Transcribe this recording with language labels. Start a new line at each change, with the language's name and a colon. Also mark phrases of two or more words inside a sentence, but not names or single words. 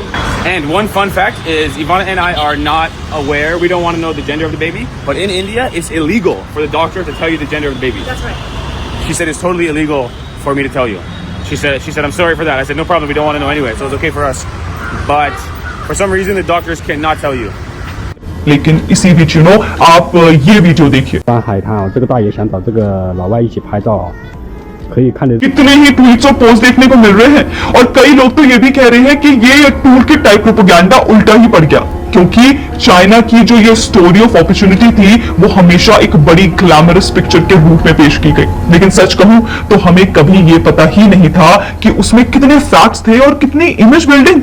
English: And one fun fact is Ivana and I are not aware. We don't want to know the gender of the baby. But in India, it's illegal for the doctor to tell you the gender of the baby. That's right. She said it's totally illegal for me to tell you. She said I'm sorry for that. I said no problem. We don't want to know anyway, so it's okay for us. But for some reason, the doctors cannot tell you.
Hindi: लेकिन इसी बीच आप ये वीडियो देखिए।
Chinese: 海滩，这个大爷想找这个老外一起拍照，可以看得
Hindi: कितने ही ट्वीट्स और पोस्ट देखने को मिल रहे हैं और कई लोग तो ये भी कह रहे हैं कि ये
English: tool kit type propaganda
Hindi: उल्टा ही पड़ गया। क्योंकि चाइना की जो ये
English: story of opportunity
Hindi: थी वो हमेशा एक बड़ी
English: glamorous picture
Hindi: के रूप में पेश की गई, लेकिन सच कहूं तो हमें कभी ये पता ही नहीं था कि उसमें कितने फैक्ट्स थे और कितनी
English: image building.